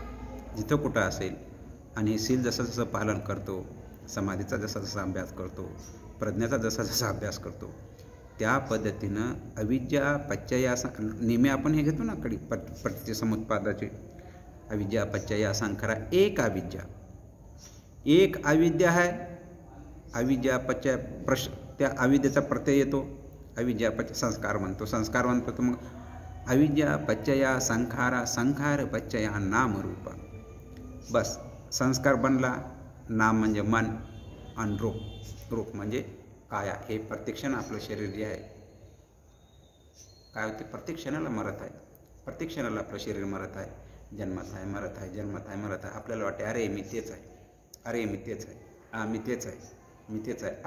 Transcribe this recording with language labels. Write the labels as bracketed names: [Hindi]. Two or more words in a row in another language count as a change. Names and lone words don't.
[Marathi] जिथं कुठं असेल आणि हे शील जसं जसं पालन करतो, समाधीचा जसा जसा अभ्यास करतो, प्रज्ञाचा जसा जसा अभ्यास करतो, त्या पद्धतीनं [Pali] अविद्या पच्चया [Marathi] नेहमी आपण हे घेतो ना कडी प्रतिसमुत्पादाचे [Pali] अविद्या पच्चया संखारा [Marathi] एक अविद्या, एक अविद्या आहे. [Pali] अविद्या पच्चय [Marathi] त्या अविद्येचा प्रत्यय येतो, [Pali] अविद्या पच्चय [Marathi] संस्कार म्हणतो, संस्कार म्हणतो. तर मग [Pali] अविद्या पच्चया संखारा, संखार पच्चया नाम रूप. [Marathi] बस संस्कार बनला, नाम म्हणजे मन आणि रूप म्हणजे काया. हे प्रत्येक क्षण आपलं शरीर जे आहे काय होते, प्रत्येक क्षणाला मरत आहे, प्रत्येक क्षणाला आपलं शरीर मरत आहे, जन्मत आहे मरत आहे, जन्मत आहे मरत आहे. आपल्याला वाटते अरे मी तेच आहे, अरे मी तेच आहे, हां मी तेच आहे, मी तेच आहे.